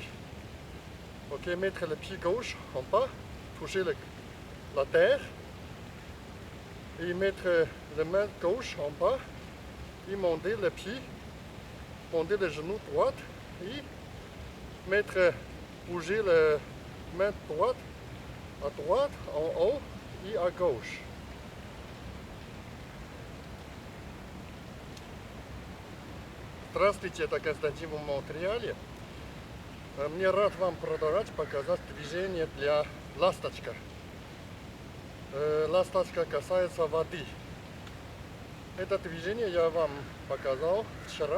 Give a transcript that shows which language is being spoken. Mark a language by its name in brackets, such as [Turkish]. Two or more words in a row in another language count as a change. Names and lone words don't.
[French] Ok, mettre le pied gauche en bas, toucher la terre et mettre la main gauche en bas et monter le pied, monter le genou droit et bouger la main droite à droite, en haut et à gauche. [Russian] Здравствуйте, это Константин в Монреале. Мне рад вам показать движение для ласточка. Ласточка касается воды. Это движение я вам показал вчера.